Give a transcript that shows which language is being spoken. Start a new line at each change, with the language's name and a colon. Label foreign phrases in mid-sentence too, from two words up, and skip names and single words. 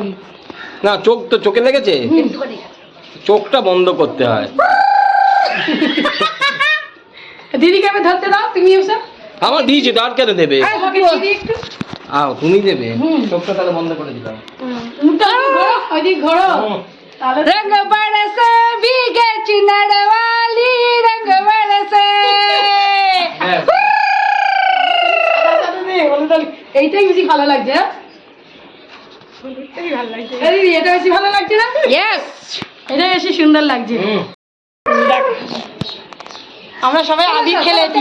Bangla: না চোখ তো চোখে লেগেছে, চোখটা বন্ধ করতে হয়। দিদিকে আমি ধরতে দাও, তুমি এসো। আমার দিয়েছে তো, আর কেন দেবে? আমাকে দিদি একটু। আও তুমি দেবে। হুম। চোখটা তাহলে বন্ধ করে দিলাম। মুখটা ঘোরো, ওইদিকে ঘোরো। তাহলে
Hindi: रंग बरसे भीगे चुनर वाली, रंग बरसे।
Bangla: হ্যাঁ। এইটাই বেশি ভালো লাগছে। হ্যাঁ? হলুদটাই ভালো লাগছে। এই দিদি, এটা বেশি ভালো লাগছে না?
English: Yes.
Bangla: এটা বেশি সুন্দর লাগছে। হুম। দেখ, আমরা সবাই আবির খেলেছি।